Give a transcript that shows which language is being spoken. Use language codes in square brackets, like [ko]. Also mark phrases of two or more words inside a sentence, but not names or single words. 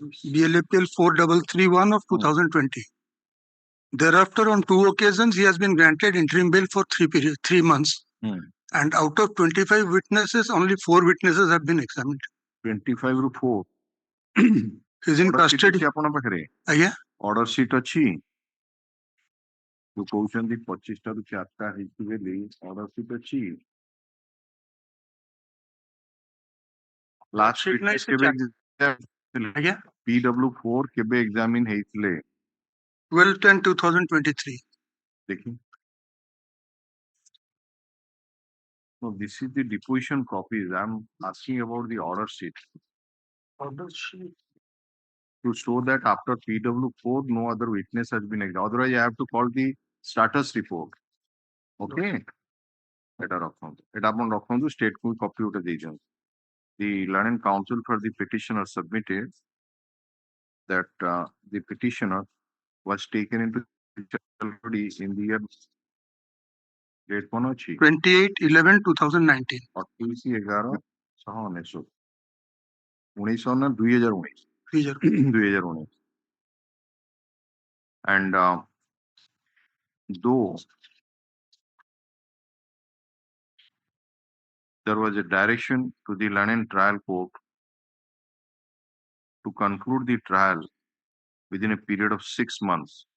[en] BLAPL 4331 of 2020. Thereafter, on 2 occasions, he has been granted interim bail for 3 months. And out of 25 witnesses, only 4 witnesses have been examined. [or] 25 ରୁ 4. [en] He's in custody. [or] ଆପଣ ପାଖରେ ଆଜ୍ଞା [en] order sheet [or] ଅଛି ଯୋଉ କହୁଛନ୍ତି 25 ଟାରୁ 4ଟା ହେଇଛି ବୋଲି [en] order sheet [or] ଅଛି last sheet witness ନାହିଁ, କେବେ ଆଜ୍ଞା PW4 କେବେ examine ହେଇଥିଲେ [en] 12/10/2023. ଦେଖି No, this is the deposition copies. I'm asking about the order sheet. Order sheet. To show that after PW4, no other witness has been examined. Otherwise, I have to call the status report. Okay? Better [or] ରଖନ୍ତୁ ଏଟା ଆପଣ ରଖନ୍ତୁ state କୁ copy ଗୋଟେ ଦେଇଛନ୍ତି. [en] The Land Council for the petitioner submitted that the petitioner was taken into custody in the year date [or] କଣ ଅଛି [en] 28/11/2019. 28/11/1919 ନା 2019 2019 and though there was a direction to the Land Trial Court to conclude the trial within a period of 6 months.